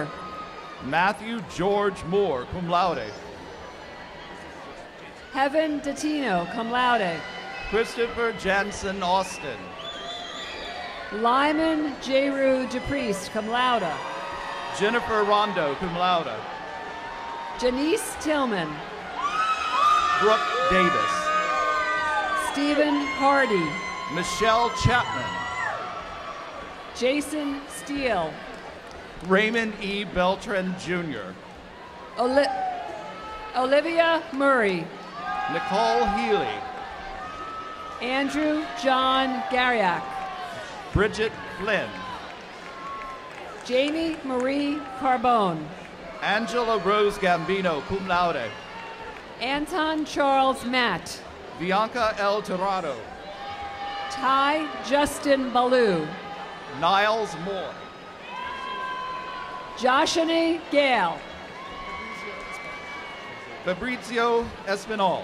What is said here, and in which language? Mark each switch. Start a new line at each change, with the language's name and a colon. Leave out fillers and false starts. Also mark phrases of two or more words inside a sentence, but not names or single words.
English: Matthew George Moore,
Latin: cum laude.
English: Heaven Datino,
Latin: cum laude.
English: Christopher Jansen Austin. Lyman Jeru DePriest,
Latin: cum laude.
English: Jennifer Rondo,
Latin: cum laude.
English: Janice Tillman. Brooke Davis. Stephen Hardy. Michelle Chapman. Jason Steele. Raymond E. Beltran Jr. Olivia Murray. Nicole Healy. Andrew John Gariak. Bridget Flynn. Jamie Marie Carbone. Angela Rose Gambino,
Latin: cum laude.
English: Anton Charles Matt. Bianca El Torado. Ty Justin Ballou. Niles Moore. Joshany Gale. Fabrizio Espinal.